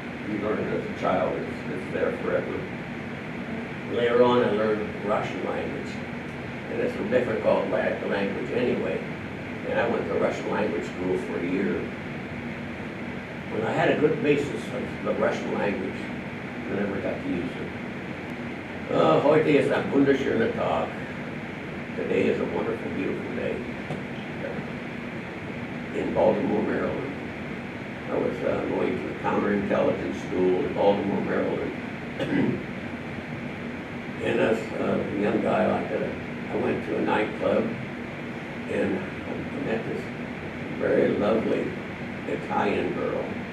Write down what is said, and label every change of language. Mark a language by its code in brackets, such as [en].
[en] You learn it as a child; it's there forever. Later on, I learned Russian language, and it's a difficult language anyway. And I went to Russian language school for a year. When I had a good basis of the Russian language, I never got to use it. [de] Heute ist ein wunderschöner Tag. [en] Today is a wonderful, beautiful day. In Baltimore, Maryland. I was going to the counterintelligence school in Baltimore, Maryland. And as a young guy like that, I went to a nightclub and I met this very lovely Italian girl.